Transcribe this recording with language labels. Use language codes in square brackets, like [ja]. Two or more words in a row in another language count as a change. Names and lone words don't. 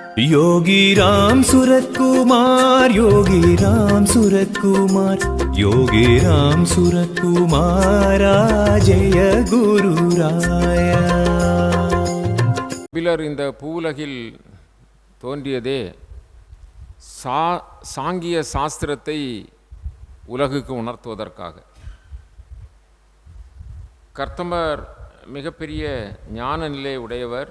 [sa] योगी राम सूरत कुमार, योगी राम सूरत कुमार, योगी राम सूरत कुमारा, जय गुरु राया. [ta] கபிலர் இந்த பூவுலகில் தோன்றியதே சாங்கிய சாஸ்திரத்தை உலகுக்கு உணர்த்துவதற்காக. கர்த்தமர் மிகப்பெரிய ஞான நிலை உடையவர்.